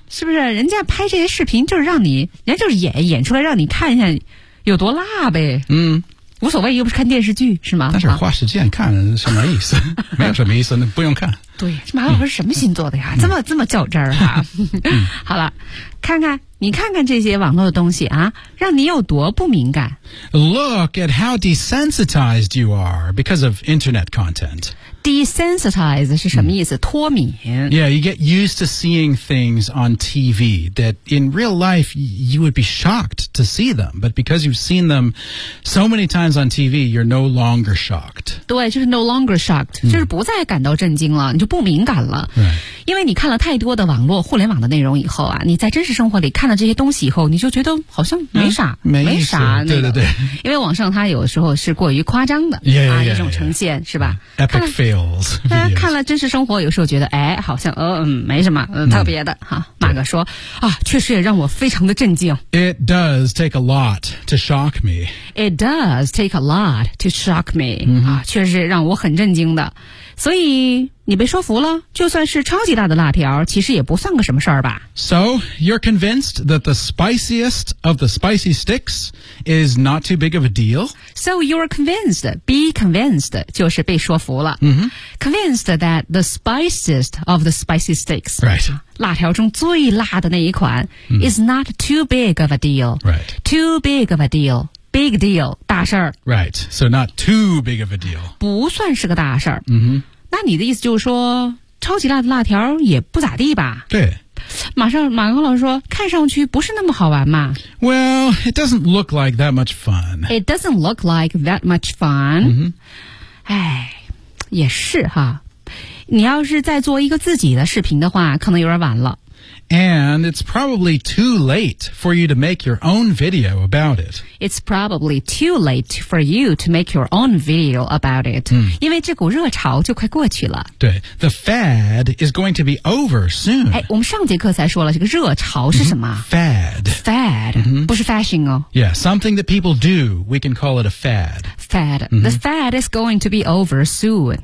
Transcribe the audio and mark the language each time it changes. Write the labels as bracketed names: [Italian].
[Chinese] 是不是人家拍这些视频就是让你人家就是演出来让你看一下有多辣呗。无所谓又不是看电视剧是吗但是花时间看什么意思没有什么意思那不用看。对这马老师是什么星座的呀、这么较真儿啊。好了看看你看看这些网络的东西啊让你有多不敏感。 [English] Look at how desensitized you are because of internet content. [Chinese] Desensitize 是什么意思、脱敏 [English] Yeah, you get used to seeing things on TV that in real life you would be shocked to see them. But because you've seen them so many times on TV, you're no longer shocked. [Chinese] 对就是 [English] no longer shocked,、 [Chinese] 就是不再感到震惊了你就不敏感了、 [English] right. [Chinese] 因为你看了太多的网络互联网的内容以后啊你在真实生活里看了这些东西以后你就觉得好像没啥、没啥、对对对。因为网上它有时候是过于夸张的 [English] yeah, [Chinese] 一种呈现 [English] yeah. [Chinese] 是吧、 [English] Epic fail. [Chinese] 大家看了真实生活有时候觉得哎好像没什么特别的哈马哥说啊确实也让我非常的震惊。 [English] It does take a lot to shock me. It does take a lot to shock me.、 [Chinese] 啊确实让我很震惊的。所以你被说服了就算是超级大的辣条其实也不算个什么事儿吧。 [English] So, you're convinced that the spiciest of the spicy sticks is not too big of a deal? So, you're convinced, be convinced, [Chinese] 就是被说服了。 [English] Convinced that the spiciest of the spicy sticks, right. [Chinese] 辣条中最辣的那一款、 [English] is not too big of a deal. Right. Too big of a deal. Big deal, [Chinese] 大事儿。 [English] Right, so not too big of a deal. [Chinese] 不算是个大事儿。嗯哼。那你的意思就是说超级辣的辣条也不咋地吧。对。马克老师说看上去不是那么好玩嘛。 [English] Well, it doesn't look like that much fun. It doesn't look like that much fun. [Chinese] 哎、也是哈。你要是再做一个自己的视频的话可能有点晚了。 [English] And it's probably too late for you to make your own video about it. It's probably too late for you to make your own video about it.、 [Chinese] 因为这股热潮就快过去了。对 [English] The fad is going to be over soon. [Chinese] 哎，我们上节课才说了这个热潮是什么、 [English] Fad. [Chinese] Fad.、不是 fashion 哦。 [English] Yeah, something that people do, we can call it a fad. Fad.、The fad is going to be over soon.